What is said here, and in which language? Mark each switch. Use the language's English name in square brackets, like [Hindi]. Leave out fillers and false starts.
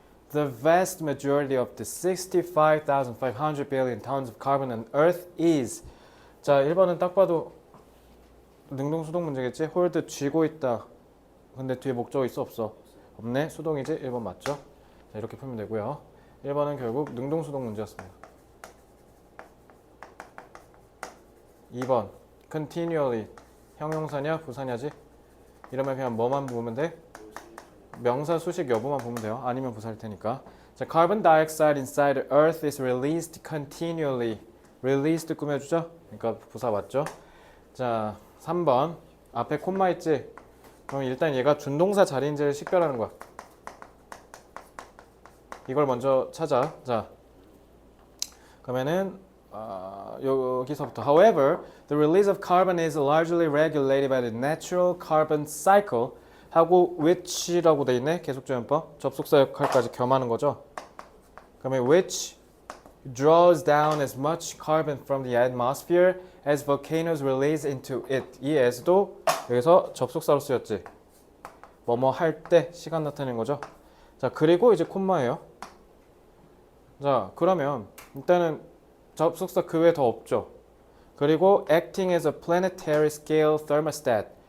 [English] The vast majority of the 65,500 billion tons of carbon on Earth is. [Korean] 자, 1번은 딱 봐도 능동수동 문제겠지? 홀드 쥐고 있다. 근데 뒤에 목적어 있어 없어? 없네. 수동이지? 1번 맞죠? 자, 이렇게 풀면 되고요. 1번은 결국 능동수동 문제였습니다. 2번 continually 형용사냐 부사냐지? 이러면 그냥 뭐만 보면 돼? 명사 수식 여부만 보면 돼요. 아니면 부사일 테니까. [English] 자, carbon dioxide inside the earth is released continually. [Korean] released 꾸며주죠? 그러니까 부사 맞죠? 자, 3번 앞에 콤마 있지? 그럼 일단 얘가 준동사 자리인지를 식별하는 거야. 이걸 먼저 찾아. 자, 그러면은 여기서부터 [English] However, the release of carbon is largely regulated by the natural carbon cycle 하고 which라고 돼 있네. [Korean] 계속조연법. 접속사 역할까지 겸하는 거죠. 그러면 [English] which draws down as much carbon from the atmosphere as volcanoes release into it. [Korean] 이 as도 여기서 접속사로 쓰였지. 뭐뭐 할 때 시간 나타내는 거죠. 자, 그리고 이제 콤마예요. 자, 그러면 일단은 접속사 그 외에 더 없죠. 그리고 [English] acting as a planetary scale thermostat.